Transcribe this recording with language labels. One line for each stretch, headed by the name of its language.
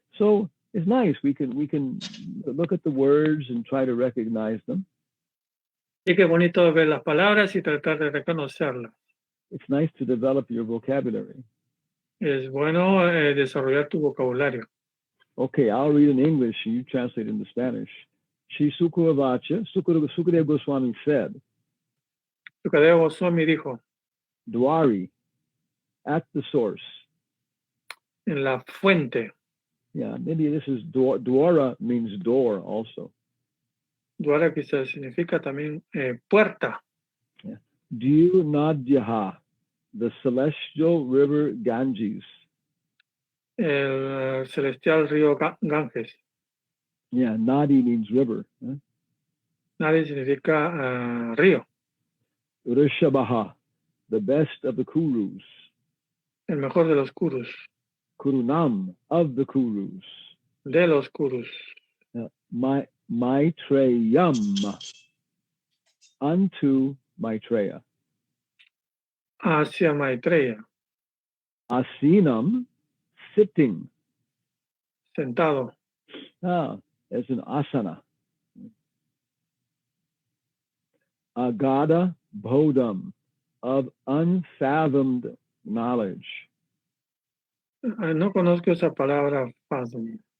English: So it's nice. We can look at the words and try to recognize them.
Spanish: Y qué bonito ver las palabras y tratar de reconocerlas.
English: It's nice to develop your vocabulary.
Spanish: Es bueno desarrollar tu vocabulario.
English: Okay, I'll read in English and you translate into Spanish. Shri Sukuravacha, Sukadeva Goswami said,
Spanish: Sukadeva Goswami dijo,
English: Dwari, at the source.
Spanish: en la fuente.
English: Yeah, maybe this is Dwara means door also.
Spanish: Dwara quizás significa también puerta.
English: Yeah. Diu Nadyaha, the celestial river Ganges.
Spanish: El celestial río Ganges.
English: Yeah, Nadi means river. Huh?
Spanish: Nadi significa río.
English: Rishabhaha, the best of the Kurus.
Spanish: El mejor de los Kurus.
English: Kurunam, of the Kurus.
Spanish: De los Kurus.
English: Maitreyam, unto Maitreya.
Spanish: Hacia Maitreya.
English: Asinam, sitting.
Spanish: Sentado.
English: As an asana. Agada bodham, of unfathomed knowledge.
Spanish: No conozco esa palabra fathom.